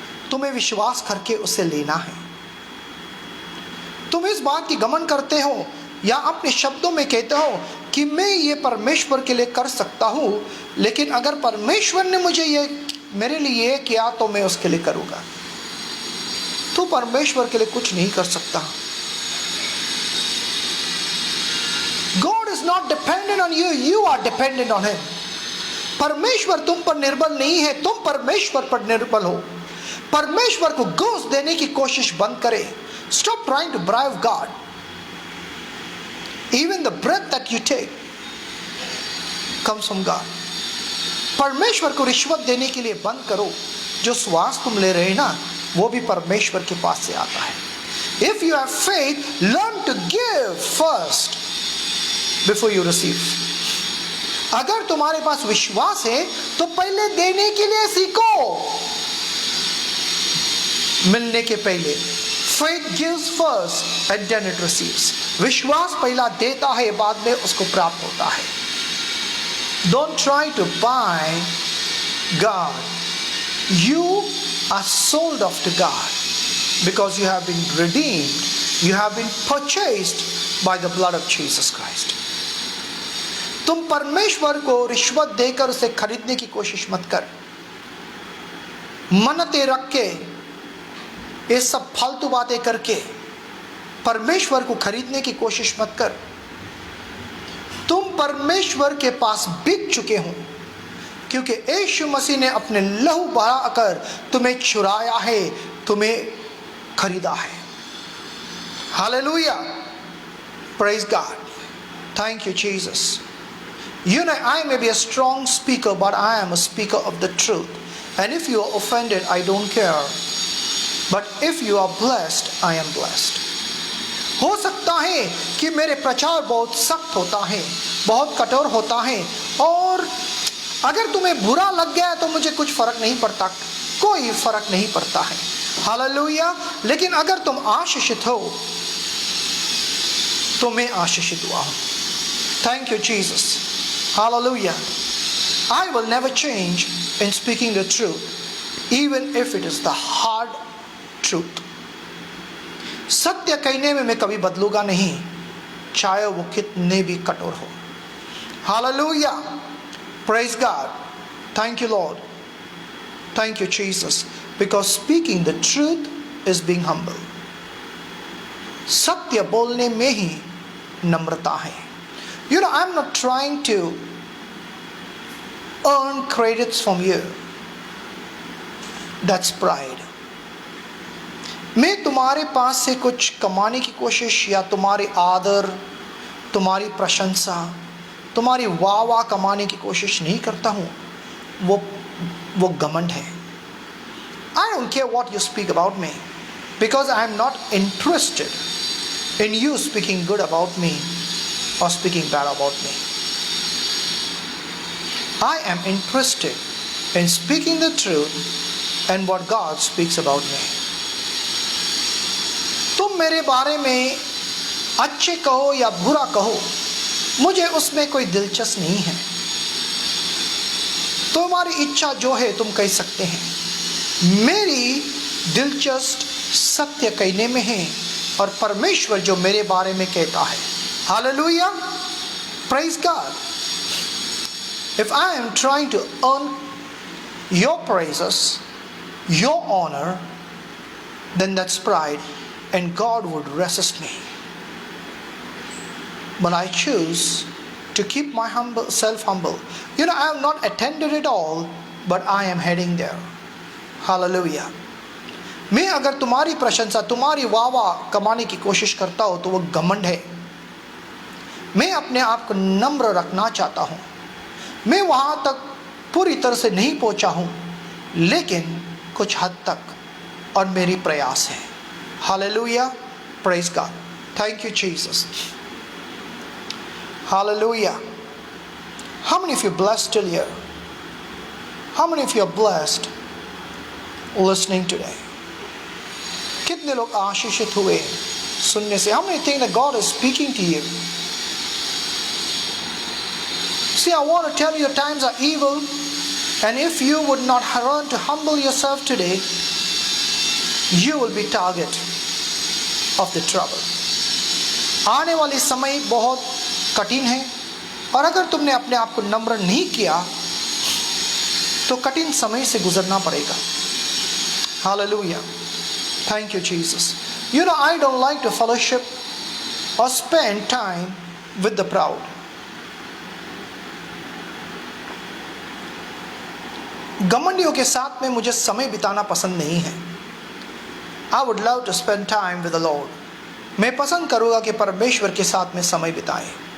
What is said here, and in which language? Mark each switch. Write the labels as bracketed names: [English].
[Hindi] तुम्हें विश्वास करके उसे लेना है। तुम इस बात की घमंड करते हो या अपने शब्दों में कहते हो कि मैं ये परमेश्वर के लिए कर सकता हूँ, लेकिन अगर परमेश्वर ने मुझे ये, मेरे लिए ये किया तो मैं उसके लिए करूँगा। तू परमेश्वर के लिए कुछ नहीं कर सकता। [English] God is not dependent on you, you are dependent on Him. [Hindi] परमेश्वर तुम पर निर्भर नहीं है, तुम परमेश्वर पर निर्भर हो। परमेश्वर को घूस देने की कोशिश बंद करें। [English] Stop trying to bribe God. Even the breath that you take comes from God. [Hindi] परमेश्वर को रिश्वत देने के लिए बंद करो। जो श्वास तुम ले रहे हैं ना, वो भी परमेश्वर के पास से आता है। [English] If you have faith, learn to give first before you receive. [Hindi] अगर तुम्हारे पास विश्वास है तो पहले देने के लिए सीखो, मिलने के पहले। [English] Faith gives first and then it receives. [Hindi] विश्वास पहला देता है, बाद में उसको प्राप्त होता है। [English] Don't try to buy God. You are sold off to God because you have been redeemed. You have been purchased by the blood of Jesus Christ. [Hindi] तुम परमेश्वर को रिश्वत देकर उसे खरीदने की कोशिश मत कर। मन्नतें रख के, ये सब फालतू बातें करके परमेश्वर को खरीदने की कोशिश मत कर। तुम परमेश्वर के पास बिक चुके हो, क्योंकि यीशु मसीह ने अपने लहू बहाकर तुम्हें छुड़ाया है, तुम्हें खरीदा है। [English] Hallelujah, praise God, thank you Jesus. You know, I may be a strong speaker, but I am a speaker of the truth. And if you are offended, I don't care. But if you are blessed, I am blessed. [Hindi] हो सकता है कि मेरे प्रचार बहुत सख्त होता है, बहुत कठोर होता है, और अगर तुम्हें बुरा लग गया तो मुझे कुछ फर्क नहीं पड़ता, कोई फर्क नहीं पड़ता है। हालेलुया। लेकिन अगर तुम आशीषित हो तो मैं आशीषित हुआ हूँ। [English] Thank you Jesus. Hallelujah. I will never change in speaking the truth, even if it is the hard truth. [Hindi] सत्य कहने में मैं कभी बदलूंगा नहीं, चाहे वो कितने भी कठोर हो। [English] Hallelujah. Praise God. Thank you, Lord. Thank you, Jesus. Because speaking the truth is being humble. [Hindi] सत्य बोलने में ही नम्रता है। [English] You know, I'm not trying to earn credits from you. That's pride. [Hindi] मैं तुम्हारे पास से कुछ कमाने की कोशिश या तुम्हारे आदर, तुम्हारी प्रशंसा, तुम्हारी वाह कमाने की कोशिश नहीं करता हूँ। वो घमंड है। [English] I don't care what you speak about me, because I am not interested in you speaking good about me or speaking bad about me. I am interested in speaking the truth and what God speaks about me. [Hindi] तुम मेरे बारे में अच्छे कहो या बुरा कहो, मुझे उसमें कोई दिलचस्प नहीं है। तुम्हारी इच्छा जो है तुम कह सकते हैं। मेरी दिलचस्प सत्य कहने में है और परमेश्वर जो मेरे बारे में कहता है। [English] Hallelujah, praise God. If I am trying to earn your praises, your honor, then that's pride and God would resist me. But I choose to keep my self humble. I have not attended it all, but I am heading there. Hallelujah. [Hindi] मैं अगर तुम्हारी प्रशंसा, तुम्हारी वाह कमाने की कोशिश करता हूं तो वो घमंड है। मैं अपने आप को नम्र रखना चाहता हूं। मैं वहां तक पूरी तरह से नहीं पहुंचा हूं, लेकिन कुछ हद तक और मेरी प्रयास है। [English] Hallelujah, praise God, thank you Jesus. Hallelujah. How many of you blessed till here? How many of you are blessed listening today? [Hindi] कितने लोग आशीषित हुए सुनने से? [English] How many think that God is speaking to you? See, I want to tell you, times are evil, and if you would not learn to humble yourself today, you will be target of the trouble. [Hindi] आने वाली समय बहुत कठिन है, और अगर तुमने अपने आप को नम्र नहीं किया तो कठिन समय से गुजरना पड़ेगा। [English] Hallelujah, thank you Jesus. I don't like to fellowship or spend time with the proud. [Hindi] घमंडियों के साथ में मुझे समय बिताना पसंद नहीं है। [English] I would love to spend time with the Lord. [Hindi] मैं पसंद करूँगा कि परमेश्वर के साथ में समय बिताएं।